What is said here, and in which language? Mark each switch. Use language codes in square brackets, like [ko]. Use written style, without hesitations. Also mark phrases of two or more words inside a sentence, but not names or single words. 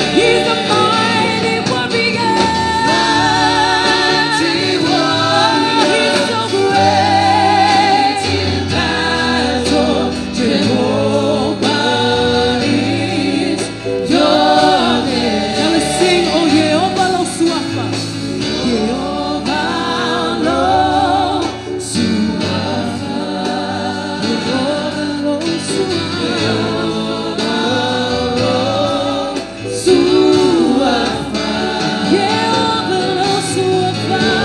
[en] He's a mighty warrior. Mighty warrior, He's so great in battle. Jehovah is your name. Now let's sing, oh Jehovah [sm] lo suafa. Jehovah lo suafa. Jehovah lo suafa. Jehovah lo suafa.